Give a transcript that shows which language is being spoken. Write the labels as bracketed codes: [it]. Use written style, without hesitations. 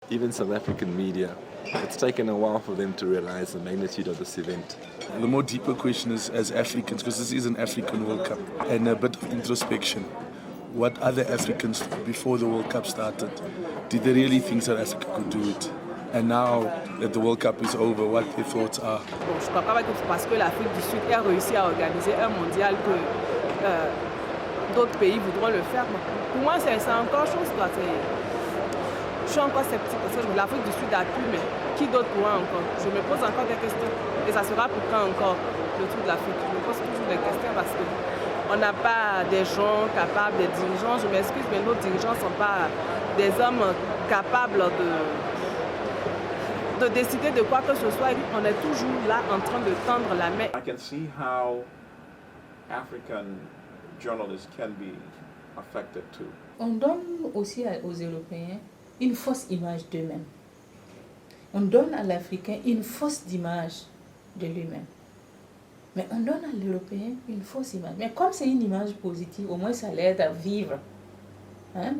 [en] Even South African media, it's taken a while for them to realize the magnitude of this event. The more deeper question is, as Africans, because this is an African World Cup, and a bit of introspection. What other Africans before the World Cup started, did they really think South Africa could do it? And now that the World Cup is over, what their thoughts are. [fr] Bon, je ne crois pas que parce que l'Afrique du Sud a réussi à organiser un mondial que d'autres pays voudront le faire. Pour moi, c'est encore chose. Je suis encore sceptique parce que l'Afrique du Sud a pu, mais qui d'autre pourra encore? Je me pose encore des questions. Et ça sera pour quand encore le tour de l'Afrique? Je me pose toujours des questions parce qu'on n'a pas des gens capables, des dirigeants. Je m'excuse, mais nos dirigeants ne sont pas des hommes capables de décider de quoi que ce soit. On est toujours là en train de tendre la main. [en] I can see how African journalists can be affected too. [fr] On donne aussi aux Européens une fausse image d'eux-mêmes. On donne à l'Africain une fausse image de lui-même. Mais on donne à l'Européen une fausse image. Mais comme c'est une image positive, au moins ça l'aide à vivre. Hein?